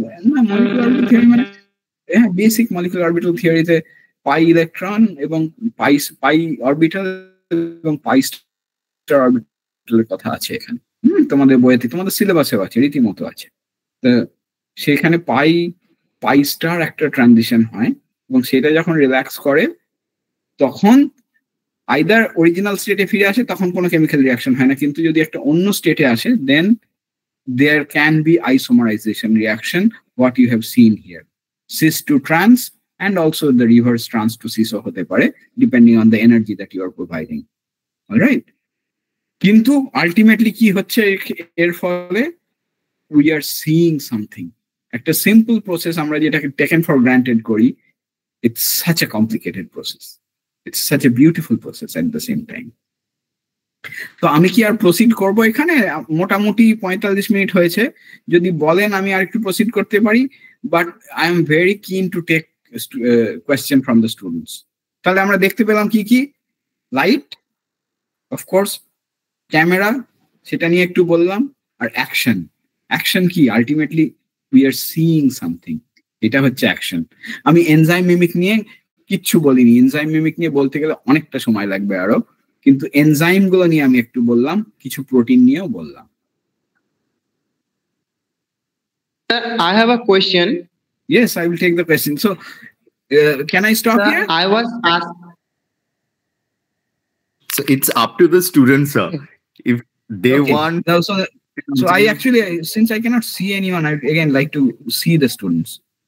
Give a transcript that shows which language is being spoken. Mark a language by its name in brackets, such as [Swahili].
[Bangla] না, molecular orbital theory মানে basic molecular orbital থিওরিতে pi electron এবং পাই অরবিটাল এবং পাই স্টার অরবিটালের কথা আছে এখানে। তোমাদের বইতে, তোমাদের সিলেবাসেও আছে, রীতিমতো আছে। তো সেখানে পাই স্টার একটা ট্রানজিশন হয়, এবং সেটা যখন রিল্যাক্স করে তখন আইদার অরিজিনাল স্টেটে ফিরে আসে, তখন কোনো কেমিক্যাল রিঅ্যাকশন হয় না। কিন্তু যদি একটা অন্য স্টেটে আসে, [English] then there can be isomerization reaction, what you have seen here, cis to trans, and also the reverse trans to cis [Bangla] hote pare, [English] depending on the energy that you are providing. All right, [Bangla] কিন্তু ultimately কি হচ্ছে এর ফলে? [English] we are seeing something. [Bangla] একটা simple process আমরা যেটাকে [English] taken for granted [Bangla] করি, [English] it's such a complicated process, it's such a beautiful process at the same time. [Bangla] তো আমি কি আর প্রসিড করব? এখানে মোটামুটি 45 মিনিট হয়েছে, যদি বলেন আমি আর একটু প্রসিড করতে পারি, [English] But I am very keen to take question from the students. [Bangla] তাহলে আমরা দেখতে পেলাম কি কি? লাইট, অফকোর্স, ক্যামেরা, সেটা নিয়ে একটু বললাম, আর অ্যাকশন কি? [English] ultimately we are seeing something, [Bangla] এটা হচ্ছে অ্যাকশন। আমি এনজাইম মিমিক নিয়ে কিচ্ছু বলিনি, এনজাইম মিমিক নিয়ে বলতে গেলে অনেকটা সময় লাগবে আরো, কিন্তু এনজাইম গুলো নিয়ে আমি একটু বললাম, কিছু প্রোটিন নিয়েও বললাম। [English] I have a question. Yes, I will take the question. So, can I stop here? I was asked. So it's up to the students, sir. If they want. No, so I actually, since I cannot see anyone, I again like to see the students.